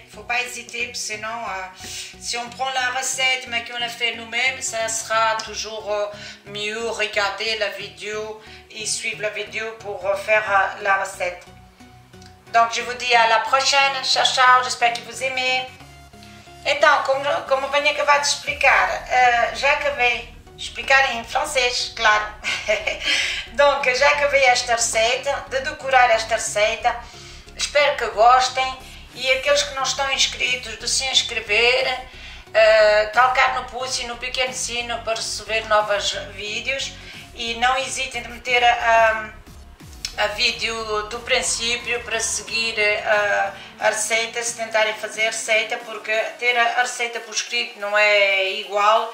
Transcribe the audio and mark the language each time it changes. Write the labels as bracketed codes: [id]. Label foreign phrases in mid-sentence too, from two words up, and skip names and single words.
[fr] Il ne faut pas hésiter, sinon si on prend la recette mais qu'on la fait nous-mêmes, ça sera toujours mieux regarder la vidéo et suivre la vidéo pour faire la recette. Donc je vous dis à la prochaine, [it] ciao ciao, [fr] j'espère que vous aimez. [pt] Então, como eu venho acabar de explicar, já acabei. Explicar em francês, claro. Donc, já acabei esta receita, de decorar esta receita. Espero que gostem e aqueles que não estão inscritos, de se inscrever, clicar no pulso e no pequeno sino para receber novos vídeos e não hesitem de meter a vídeo do princípio para seguir a receita, se tentarem fazer a receita, porque ter a receita por escrito não é igual.